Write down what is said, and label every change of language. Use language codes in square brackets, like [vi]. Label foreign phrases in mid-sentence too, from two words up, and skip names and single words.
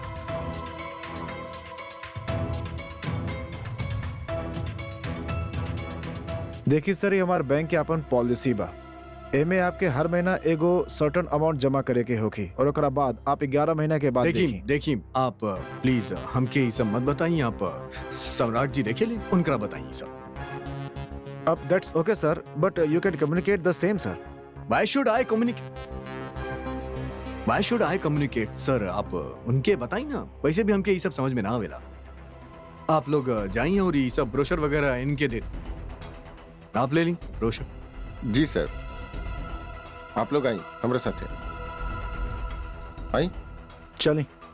[bho] देखिए सर, ये हमारे बैंक के अपन पॉलिसी बा। एमे आपके हर महीना एगो [en] certain amount [bho] जमा करे के होगी और ओकरा बाद आप 11 महीना के बाद देखिए आप प्लीज हमके ये सब मत बताइए। आप सम्राट जी देखे ले, उनका बताइए सब। [en] अब that's okay sir, but you can communicate the same sir. Why should I communicate सर? [bho] आप उनके बताइए ना। वैसे भी हमके ये सब समझ में ना आवेला। आप लोग जाइए और ये सब ब्रोशर वगैरह इनके दे, आप ले ली ब्रोशर। जी सर, आप लोग आई हमारे साथ आई चलें।